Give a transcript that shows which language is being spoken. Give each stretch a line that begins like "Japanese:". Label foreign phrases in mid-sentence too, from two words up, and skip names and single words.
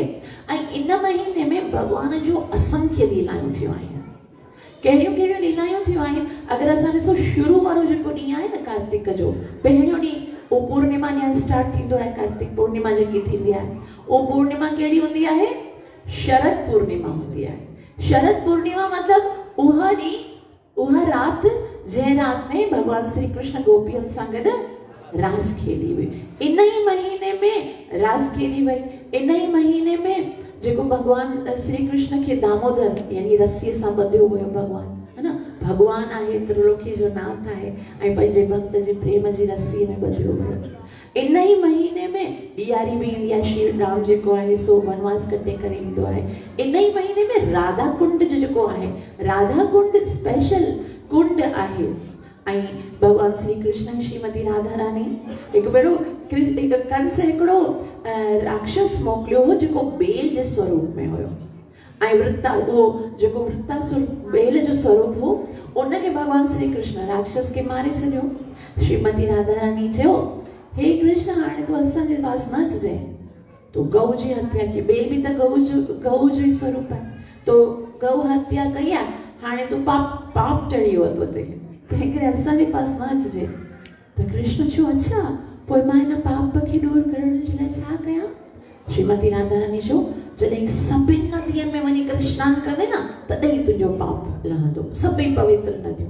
Sindhi: ऐं इन महीने में भॻवान जो असंख्य लीलायूं थियूं आहिनि। कहिड़ियूं कहिड़ियूं लीलायूं थियूं आहिनि? अगरि असां ॾिसो शुरू वारो जेको ॾींहुं आहे न कार्तिक जो, पहिरियों ॾींहुं उहो पूर्णिमा ॾींहुं स्टार्ट थींदो आहे। कार्तिक पूर्णिमा जेकी थींदी आहे उहो पूर्णिमा कहिड़ी हूंदी आहे? शरद पूर्णिमा हूंदी आहे। शरद पूर्णिमा मतिलबु उहा ॾींहुं, उहा राति जंहिं राति में भॻवान श्री कृष्ण गोपियुनि सां गॾु रास खेली हुई। इन ई महीने में रास खेली वई। इन ई महीने में जेको भगवान श्री कृष्ण खे दामोदर यानी रस्सीअ सां ॿधियो हुयो भगवान, है न? भगवान आहे, त्रिलोकी जो नाथ आहे ऐं पंहिंजे भक्त जे प्रेम जी रस्सीअ में ॿधियो हुयो। इन ई महीने में ॾियारी बि ईंदी आहे। श्री राम जेको आहे सो वनवास कटे करे ईंदो आहे। इन ई महीने में राधा कुंड जो जेको आहे, राधा कुंड स्पेशल कुंड आहे। ऐं भगवान श्री कृष्ण ऐं श्रीमती राधा रानी हिकु भेरो कंस हिकिड़ो राक्षस मोकिलियो हो जेको बेल जे स्वरूप में हुयो। ऐं उहो जेको वृत्तासुर बेल जो स्वरूप हो, उनखे भगवान श्री कृष्ण राक्षस खे मारे छॾियो। श्रीमती राधा रानी चयो, हे कृष्ण, हाणे तूं असांजे पास न अचिजे, तूं गऊ जी हत्या की, बेल बि त गऊ जो ई स्वरूप आहे, तो गऊ हत्या कई आहे, हाणे तूं पाप टड़ी वियो अथई, तंहिं करे असांजे पास न अचिजे। त कृष्ण चयो, अच्छा, पोइ मां हिन पाप खे दूर करण जे लाइ छा कयां? श्रीमती राधा रानी चयो, जॾहिं सभिनि नदियुनि में वञी करे सनानु कंदे न, तॾहिं तुंहिंजो पाप लहंदो, सभई पवित्र नदियूं।